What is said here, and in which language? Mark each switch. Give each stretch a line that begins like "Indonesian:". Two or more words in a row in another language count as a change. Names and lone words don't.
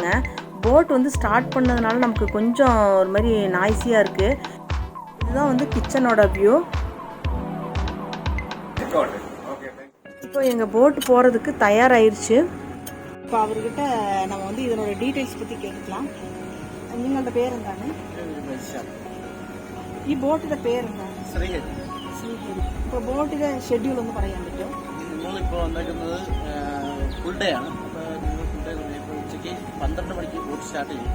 Tamil: போட் வந்து ஸ்டார்ட் பண்ணதுனால நமக்கு கொஞ்சம் ஒரு மாதிரி நாய்ஸியாக இருக்குது. இதுதான் வந்து கிச்சனோட வியூ. இப்போ எங்கள் போட்டு போகிறதுக்கு தயாராகிருச்சு. இப்போ அவர்கிட்ட நம்ம வந்து இதனோட டீட்டெயில்ஸ் பற்றி கேட்கலாம்.
Malayalam: നിങ്ങളുടെ പേരെന്താണ്? ഈ ബോട്ടിന്റെ പേരെന്താണ്? ശ്രീഹരി. ഇപ്പോൾ ബോട്ടിന്റെ ഷെഡ്യൂൾ ഒന്ന് പറയാൻ പറ്റുമോ? നമ്മളിപ്പോൾ വന്നേക്കുന്നത്
English: full day
Malayalam: ആണ്. അപ്പോൾ നിങ്ങൾ
English: full day
Malayalam: ഉച്ചയ്ക്ക് 12 മണിക്ക്
English: boat start
Malayalam: ചെയ്യും.